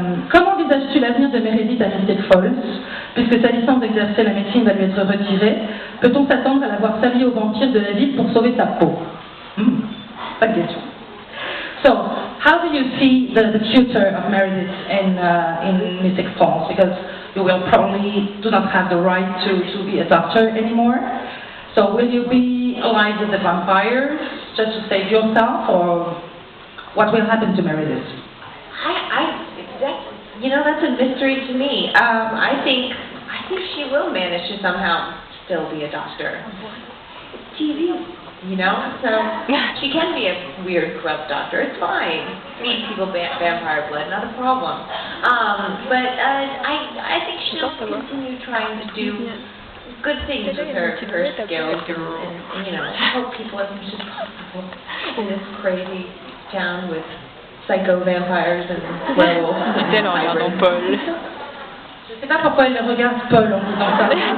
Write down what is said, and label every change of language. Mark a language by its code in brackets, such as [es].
[fr] Comment envisages-tu l'avenir de Meredith à Mystic Falls? Puisque sa licence d'exercer la médecine va lui être retirée, peut-on s'attendre à la voir s'allier aux vampires de la ville pour sauver sa peau? Bonne question. [en] So, how do you see the future of Meredith in Mystic Falls? Because you will probably do not have the right to be a doctor anymore. So will you be alive with the vampires just to save yourself, or what will happen to Meredith? That's a mystery to me. I think she will manage to somehow still be a doctor. It's TV, so she can be a weird, corrupt doctor. It's fine. Feed people vampire blood, not a problem. But I think she'll continue trying to do good things with her skills and help people as much as possible in this crazy town with psycho vampires and werewolves. [fr] Elle en regardant Paul. Je sais pas pourquoi elle regarde Paul en disant ça.